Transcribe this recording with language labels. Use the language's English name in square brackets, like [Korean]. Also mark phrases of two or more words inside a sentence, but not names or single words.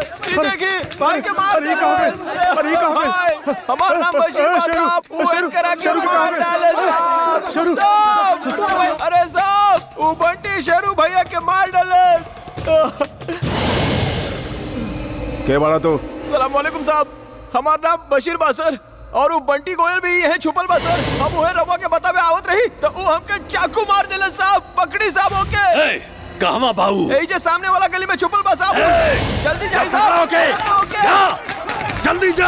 [Bhojpuri] देखी भाई के मार अरे का भइल? हमारा नाम बशीर साहब, वो करा के मार डालस। साहब अरे साहब, वो बंटी शेरू भैया के मार डालस। के बाड़ा तो? सलाम वालेकुम साहब, हमारा नाम बशीर बा सर, और वो बंटी गोयल भी यही छुपल बा सर। हम उहे रवा के बतावे आवत रही तो वो हमके चाकू मार देले साहब। पकड़ी साहब ओके। कहवा बाऊ? यही जे सामने वाला गली में छुपल बा साहब। जल्दी जाइए साहब। ओके जा, जल्दी जा।